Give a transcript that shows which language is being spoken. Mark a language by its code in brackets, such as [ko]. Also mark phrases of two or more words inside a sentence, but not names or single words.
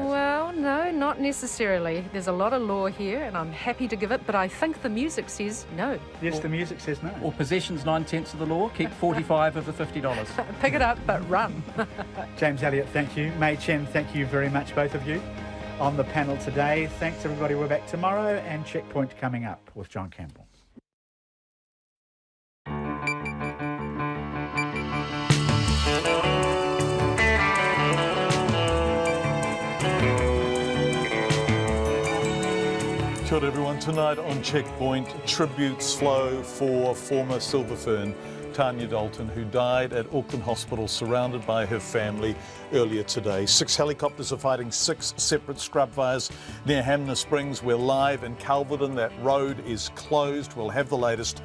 [en] Well, no, not necessarily. There's a lot of law here, and I'm happy to give it, but I think the music says no. Yes, the music says no. Or possession's 9/10 of the law, keep 45 of the $50. Pick it up, but run. James Elliott, thank you. Mei Chen, thank you very much, both of you, on the panel today. Thanks, everybody. We're back tomorrow, and Checkpoint coming up with John Campbell. [mi] Kia ora [en] everyone. Tonight on Checkpoint, tributes flow for former Silver Fern Tanya Dalton, who died at Auckland Hospital surrounded by her family earlier today. 6 helicopters are fighting 6 separate scrub fires near Hamner Springs. We're live in Calverton. That road is closed. We'll have the latest.